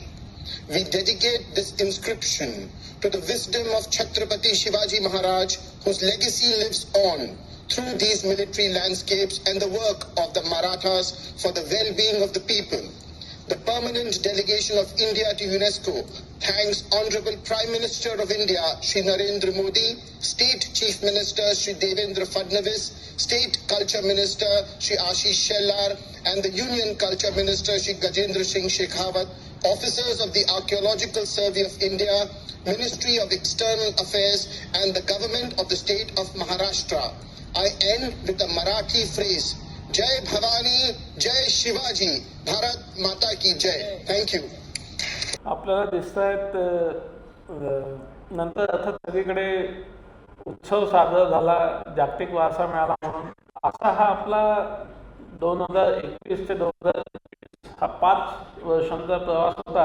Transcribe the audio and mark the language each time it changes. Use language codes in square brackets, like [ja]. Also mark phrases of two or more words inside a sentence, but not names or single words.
[en] We dedicate this inscription to the wisdom of Chhatrapati Shivaji Maharaj, whose legacy lives on through these military landscapes and the work of the Marathas for the well-being of the people. The permanent delegation of India to UNESCO thanks Honorable Prime Minister of India, Shri Narendra Modi, State Chief Minister, Shri Devendra Fadnavis, State Culture Minister, Shri Ashish Shellar, and the Union Culture Minister, Shri Gajendra Singh Shekhawat, officers of the Archaeological Survey of India, Ministry of External Affairs, and the government of the state of Maharashtra. I end with a Marathi phrase, [mr] जय भवानी, जय शिवाजी, भारत माता की जय. [en] Thank you. [mr] आपल्याला दिसत आहेत नंतर अर्थात सगळीकडे उत्सव साजरा झाला, जागतिक वारसा मिळाला म्हणून. असा हा आपला 2021 ते 2020 हा 5 वर्षांचा प्रवास होता.